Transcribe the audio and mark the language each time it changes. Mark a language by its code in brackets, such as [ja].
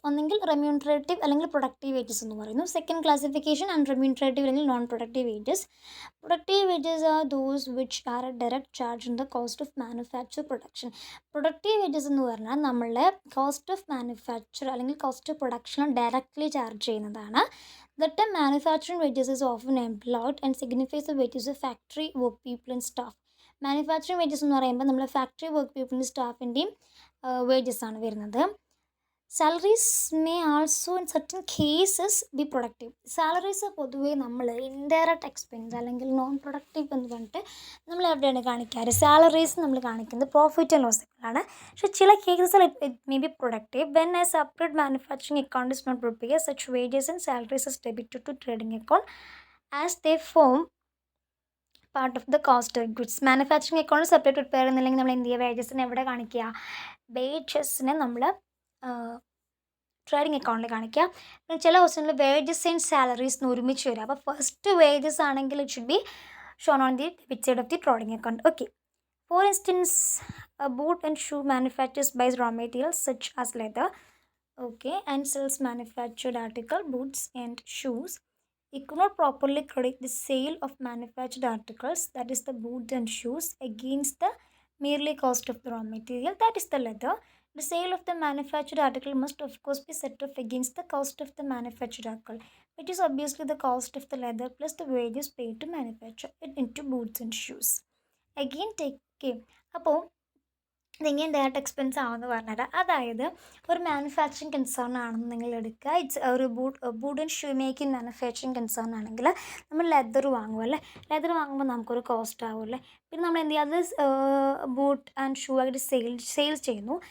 [ml] ഒന്നെങ്കിൽ remunerative അല്ലെങ്കിൽ productive wages എന്ന് പറയുന്നു. സെക്കൻഡ് ക്ലാസിഫിക്കേഷൻ unremunerative അല്ലെങ്കിൽ non productive wages. [en] Productive wages are those which are a direct charge in the cost of manufacture production. [ml] Productive wages എന്ന് പറഞ്ഞാൽ നമ്മളുടെ cost of manufacture അല്ലെങ്കിൽ cost of production directly charge ചെയ്യുന്നതാണ്. [en] The term manufacturing wages is often employed and signifies the wages of factory work people and staff. [ml] Manufacturing wages എന്ന് പറയുമ്പോൾ നമ്മൾ factory work പീപ്പിളിൻ്റെ സ്റ്റാഫിൻ്റെയും wages ആണ് വരുന്നത്. [en] Salaries may also in certain cases be productive. [ml] Salaries പൊതുവേ നമ്മൾ indirect expense അല്ലെങ്കിൽ non productive എന്ന് പറഞ്ഞിട്ട് നമ്മൾ എവിടെയാണ് കാണിക്കാറ്, സാലറീസ് നമ്മൾ കാണിക്കുന്നത് പ്രോഫിറ്റ് ആൻഡ് ലോസുകളാണ്. പക്ഷേ ചില കേസസിൽ [en] It may be productive. When a separate manufacturing account is not prepare such wages and salaries is debited to trading account as they form part of the cost of goods. [ml] Manufacturing account separate prepare ചെയ്യുന്നില്ലെങ്കിൽ നമ്മൾ എന്ത് ചെയ്യുക, വേജസിനെ എവിടെ കാണിക്കുക, വേജസിനെ നമ്മൾ trading അക്കൗണ്ടിൽ കാണിക്കുക. ചില ക്വസ്റ്റ്യനിൽ വേജസ് ആൻഡ് സാലറീസ് ഒരുമിച്ച് വരിക. അപ്പോൾ ഫസ്റ്റ് വേജസ് ആണെങ്കിൽ [en] It should be shown on the debit side of the trading account. Okay, for instance boot and shoe manufacturers buys raw materials such as leather, okay, and sells manufactured article boots and shoes. It could not properly credit the sale of manufactured articles, that is the boots and shoes, against the merely cost of the raw material, that is the leather. The sale of the manufactured article must of course be set off against the cost of the manufactured article, which is obviously the cost of the leather plus the wages paid to manufacture it into boots and shoes. Again take care. [ml] അപ്പോൾ ഇതെങ്ങനെ direct expense ആവുമെന്ന് പറഞ്ഞുതരാം. അതായത് ഒരു manufacturing concern ആണെന്ന് നിങ്ങൾ എടുക്കുക. It's ഒരു boot and shoe making manufacturing concern ആണെങ്കിൽ നമ്മൾ ലെതർ വാങ്ങുമല്ലേ, ലെതർ വാങ്ങുമ്പോൾ നമുക്കൊരു കോസ്റ്റ് ആവുമല്ലേ. പിന്നെ നമ്മൾ എന്ത് ചെയ്യുക, അത് ബൂട്ട് ആൻഡ് ഷൂ ആയിട്ട് സെയിൽസ് ചെയ്യുന്നു.